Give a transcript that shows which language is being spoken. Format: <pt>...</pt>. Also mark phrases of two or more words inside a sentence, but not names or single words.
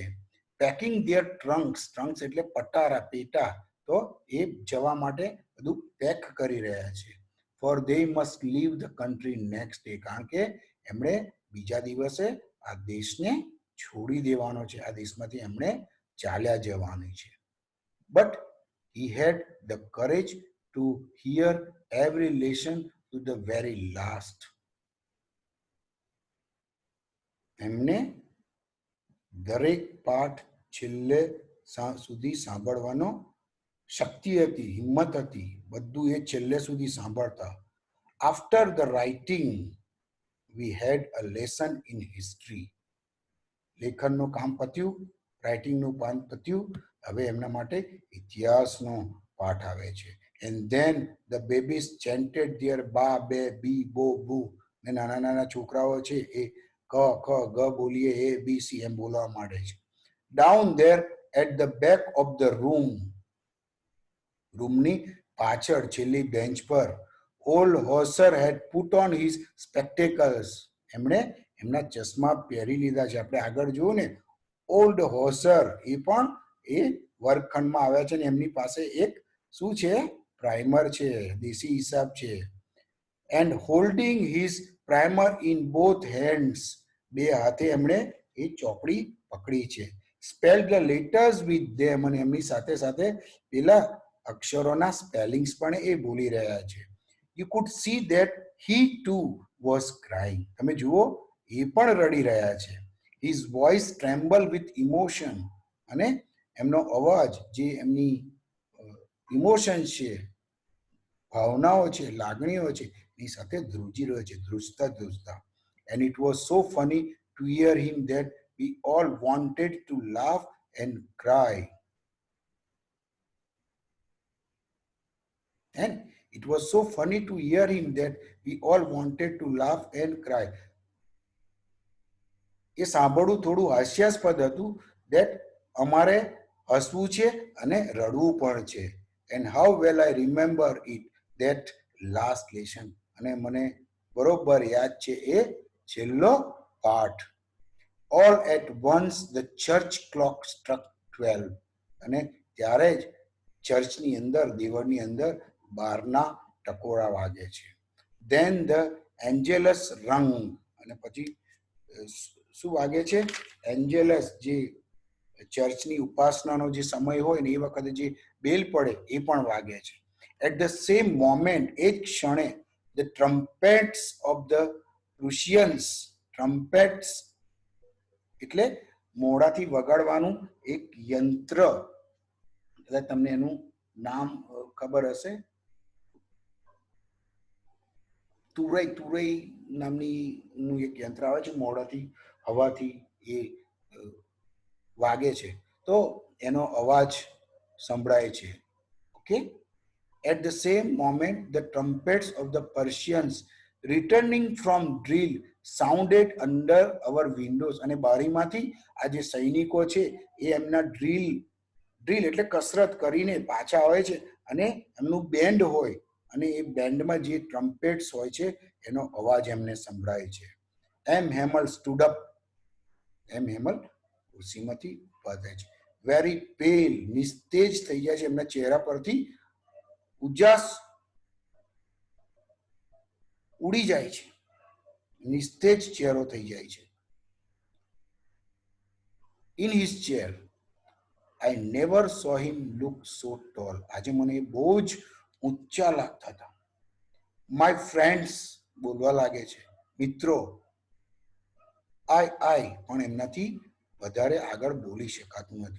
<en>packing their trunks, trunks</en> <gu>એટલે પટારા, પેટા, તો એ જવા માટે બધું પેક કરી રહ્યા છે.</gu> <en>for they must leave the country next day,</en> <gu>કારણ કે એમણે બીજા દિવસે આ દેશને છોડી દેવાનો છે, આ દેશમાંથી એમણે ચાલ્યા જવાની છે.</gu> <en>but he had the courage to hear every lesson to the very last.</en> <gu>એમને દરેક પાઠ છેલ્લે સુધી સાંભળવાનો શક્તિ હતી, હિંમત હતી, બધું એ છેલ્લે સુધી સાંભળતા.</gu> <en>after the writing we had a lesson in history.</en> <gu>લેખનનું કામ પત્યું, રાઇટિંગનું કામ પત્યું, હવે એમના માટે ઇતિહાસનો પાઠ આવે છે.</gu> <en>and then the babies chanted their ba be bi bo bu,</en> <gu>ને નાના નાના છોકરાઓ છે એ ક ખ ગ બોલીએ એ બી સી એમ બોલવા માંડે છે.</gu> <en>down there at the back of the room,</en> <gu>રૂમની પાછળ છેલ્લી બેન્ચ પર,</gu> <en>old Hauser had put on his spectacles,</en> <gu>એમણે એમના ચશ્મા પહેરી લીધા છે. આપણે આગળ જોયું ને, ઓલ્ડ હોસર એ પણ એ વર્ગખંડમાં આવ્યા છે ને એમની પાસે એક શું છે, પ્રાઇમર છે, દેશી હિસાબ છે.</gu> <en>and holding his primer in both hands,</en> <gu>બે હાથે એમણે એ ચોપડી પકડી છે.</gu> <en>spell the letters with them,</en> <gu>અને એમની સાથે સાથે પેલા અક્ષરોના સ્પેલિંગ્સ પણ એ ભૂલી રહ્યા છે.</gu> <en>You could see that he too was crying.</en> <gu>તમે જુઓ એ પણ રડી રહ્યા છે.</gu> <en>his voice tremble with emotion,</en> <gu>અને એમનો અવાજ જે એમની ઇમોશન છે, ભાવનાઓ છે, લાગણીઓ છે, એની સાથે ધ્રુજી રહ્યો છે, ધ્રુજતા ધ્રુજતા.</gu> <en>And it was so funny to hear him that we all wanted to laugh and cry. And it was so funny to hear him that we all wanted to laugh and cry.</en> <gu>એ સાંભળવું થોડું હાસ્યાસ્પદ હતું, that અમારે હસવું છે અને રડવું પણ છે.</gu> <en>And how well I remember it, that last lesson.</en> <gu>અને મને બરોબર યાદ છે એ છેલ્લો પાઠ.</gu> <en>All at once the church clock struck 12.</en> <gu>અને ત્યારે જ ચર્ચની અંદર, દેવળની અંદર 12ના ટકોરા વાગે છે.</gu> <en>Then the angelus rung.</en> <gu>અને પછી શું વાગે છે? એન્જેલસ, જે ચર્ચની ઉપાસનાનો જે સમય હોય ને એ વખતે જે બેલ પડે એ પણ વાગે છે.</gu> <en>At the same moment,</en> <gu>એ જ ક્ષણે,</gu> <en>the trumpets of the Prussians, trumpets</en> <gu>એટલે મોઢાથી વગાડવાનું એક યંત્ર, એટલે તમને એનું નામ ખબર હશે, તુરઈ નામનું એક યંત્ર આવે છે, મોઢાથી હવાથી એ વાગે છે, તો એનો અવાજ સંભળાય છે. ઓકે.</gu> <en>At the same moment, the trumpets of the Persians returning from drill sounded under our windows.</en> <gu>અને બારીમાંથી આ જે સૈનિકો છે એ એમના ડ્રીલ એટલે કસરત કરીને પાછા આવે છે, અને એમનું બેન્ડ હોય, અને એ બેન્ડમાં જે ટ્રમ્પેટ્સ હોય છે એનો અવાજ એમને સંભળાય છે. એમ હેમલ</gu> <en>stood up.</en> <gu>એમ હેમલ ખુરશીમાંથી ઊભા થાય છે.</gu> <en>very pale,</en> <gu>નિસ્તેજ થઈ જાય છે, એમના ચહેરા પરથી ઉજાસ ઉડી જાય છે, નિસ્તેજ ચહેરો થઈ જાય છે.</gu> <en>In his chair, I never saw him look so tall.</en> <gu>આજે મને બહુ જ ઊંચા લાગતા હતા.</gu> <en>My friends,</en> <gu>બોલવા લાગે છે, મિત્રો. I પણ એમનાથી વધારે આગળ બોલી શકાતું નથી.</gu>